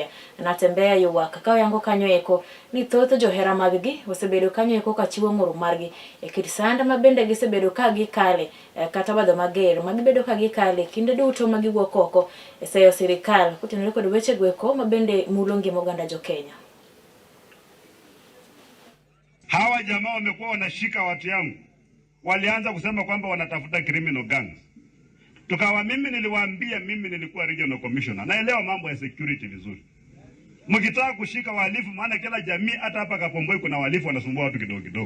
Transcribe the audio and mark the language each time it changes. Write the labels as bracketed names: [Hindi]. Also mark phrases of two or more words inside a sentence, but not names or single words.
[Luo (Kenya and Tanzania)] Natembea yuwak ka yango kanyo eko ni thoth johera mag gi osebedo kanyo eko ka chiwo ng'ur margi e kit sanda mabende gisebedo ka gikale kata badho mager magibedo ka gikale kinde duto magiwuok oko e seyo sirikal kotenore kod weche go eko mabende mulo ngima oganda jo Kenya. [Swahili] Hawa jamaa wamekuwa wanashika watu yangu, walianza kusema kwamba wanatafuta [English] criminal gangs. [Swahili] Tukawa mimi niliwaambia mimi nilikuwa [English] regional commissioner, [Swahili] naelewa mambo ya security vizuri. Mkitaka kushika wahalifu, maana kila jamii hata hapa Kapomboi kuna wahalifu wanasumbua watu kidogo kidogo.